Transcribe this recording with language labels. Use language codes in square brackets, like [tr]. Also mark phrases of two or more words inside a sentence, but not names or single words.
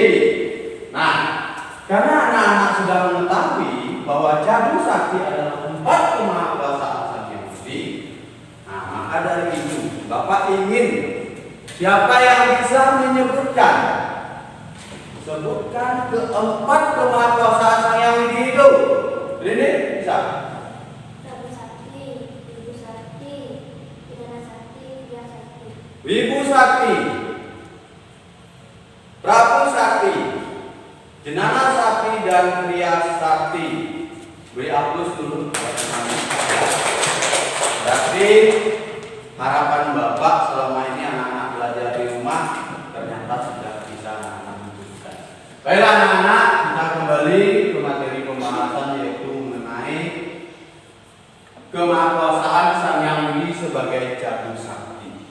[id] Nah, karena anak-anak sudah mengetahui bahwa Jadu Sakti adalah 4 kemahakuasaan Sang Hyang Widi, nah maka dari itu Bapak ingin siapa yang bisa menyebutkan keempat kemahakuasaan Sang Hyang Widi itu? Ini bisa. Prabu Sakti, Ibu Sakti, Jana Sakti, Kriya Sakti. Wibu Sakti, Prabu Sakti, Jenana Sakti, dan Kriya Sakti. Beri aplaus dulu. Berarti harapan Bapak selama ini anak-anak belajar di rumah ternyata sudah bisa anak-anak wujudkan. Baiklah anak-anak, kita kembali ke materi pembahasan yaitu mengenai kemahakuasaan Sang Hyang Widi sebagai Jadu Sakti.